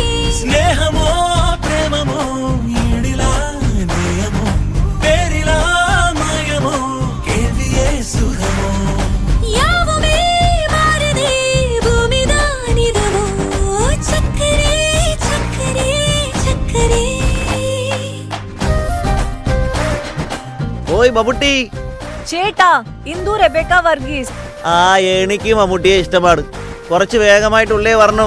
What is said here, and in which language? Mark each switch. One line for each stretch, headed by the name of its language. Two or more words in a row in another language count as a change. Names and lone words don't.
Tamil: ஸ்நேகமோ பிரேமமோ ஈடிலா நேயமோ பேரிலா மாயமோ கேள்வியே சுகமோ. யாவுமே மாறுதே பூமிதான் இதுவோ. சக்கரே சக்கரே சக்கரே.
Malayalam: ഓയ് മമ്മൂട്ടി. ചേട്ടാ ഇന്ദു റെബേക്ക വർഗീസ്. ആ എനിക്ക് മമ്മൂട്ടിയെ ഇഷ്ടമാണ്. കുറച്ച് വേഗമായിട്ടുള്ളേ വരണം.